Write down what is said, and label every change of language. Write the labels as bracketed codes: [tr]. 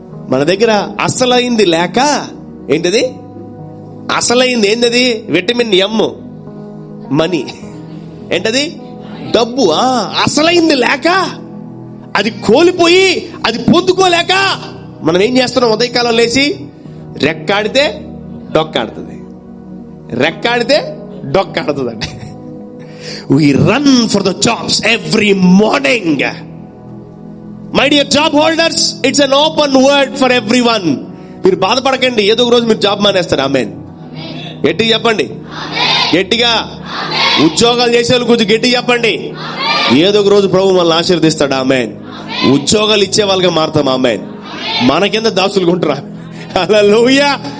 [te] మన దగ్గర అసలైంది లేక, ఏంటది అసలైంది? ఏంటది? విటమిన్ ఎమ్, మనీ. ఏంటది? డబ్బు అసలైంది లేక, అది కోల్పోయి అది పొందుకోలేక మనం ఏం చేస్తున్నాం? ఉదయకాలం లేచి రెక్కాడితే డొక్కాడుతుంది, రెక్కాడితే డొక్కాడుతుందండి. [en] We run for the jobs every morning. My dear job holders, it's an open word for everyone. [te] మీరు బాధపడకండి, ఏదో ఒక రోజు మీరు జాబ్ మానేస్తారు. ఆమేన్. గట్టిగా చెప్పండి, గట్టిగా. ఉద్యోగాలు చేసే వాళ్ళు కొంచెం గట్టిగా చెప్పండి. ఏదో ఒక రోజు ప్రభు మనల్ని ఆశీర్వదిస్తాడు. ఆమేన్. ఉద్యోగాలు ఇచ్చే వాళ్ళగా మారుతాం. ఆమేన్. మన కింద దాసులు ఉంటారా? హల్లెలూయా.